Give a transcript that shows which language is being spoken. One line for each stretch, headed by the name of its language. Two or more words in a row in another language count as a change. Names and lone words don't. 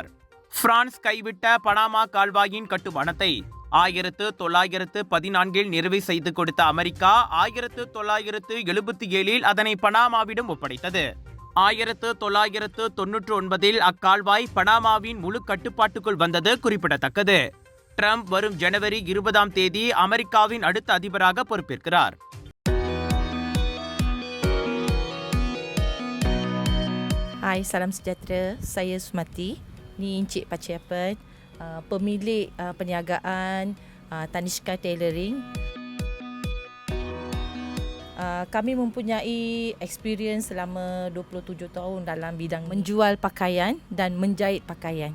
Tamil: பிரான்ஸ் கைவிட்ட பனாமா கால்வாயின் கட்டுமானத்தை 1914 நிறைவு செய்து கொடுத்த அமெரிக்கா 1977 அதனை பனாமாவிடம் ஒப்படைத்தது. 1999 அக்கால்வாய் பனாமாவின் முழு கட்டுப்பாட்டுக்குள் வந்தது குறிப்பிடத்தக்கது. ட்ரம்ப் வரும் ஜனவரி 20 அமெரிக்காவின் அடுத்த அதிபராக பொறுப்பேற்கிறார்.
Malay: Hai, salam sejahtera. Saya Sumati. Ni Encik Paciapan, pemilik perniagaan Tanishka Tailoring. Kami mempunyai experience selama 27 tahun dalam bidang menjual pakaian dan menjahit pakaian.